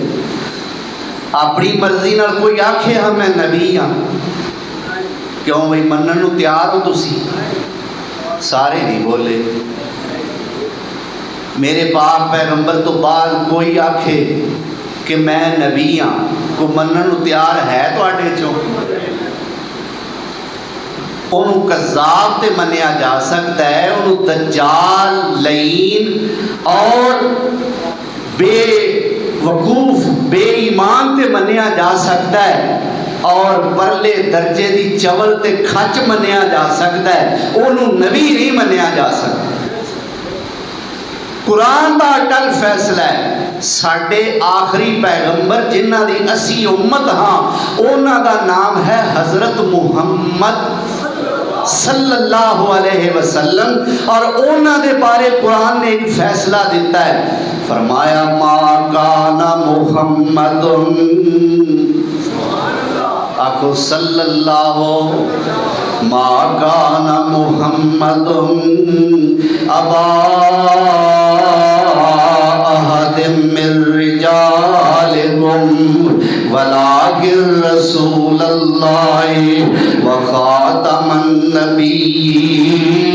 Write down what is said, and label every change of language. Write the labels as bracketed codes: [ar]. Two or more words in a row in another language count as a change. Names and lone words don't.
[pa] اپنی مرضی نال کوئی آکھے ہاں میں نبی ہاں، کیوں بھائی منن نو تیار ہو تسی؟ سارے نہیں بولے. میرے پاک پیغمبر تو بعد کوئی آکھے کہ میں نبی ہاں، کو منن نو تیار ہے تواڈے چوں؟ انہوں کذاب تے منیا جا سکتا ہے، انہوں دجال لعین اور بے وقوف بے ایمان تے منیا جا سکتا ہے اور پرلے درجے دی چول تے کھچ منیا جا سکتا ہے، انہوں نبی نہیں منیا جا سکتا. قرآن دا اٹل فیصلہ ہے، ساڈے آخری پیغمبر جنہ دی اسی امت ہاں انہاں دا نام ہے حضرت محمد [ar] صلی اللہ علیہ وسلم، [pa] اور انہاں دے بارے قرآن نے ایک فیصلہ دیتا ہے. [ar] فرمایا ما کان محمد، آکھو صلی اللہ، ما کان محمد ابا احد من رجالکم ولکن رسول اللہ وخاتم النبیین.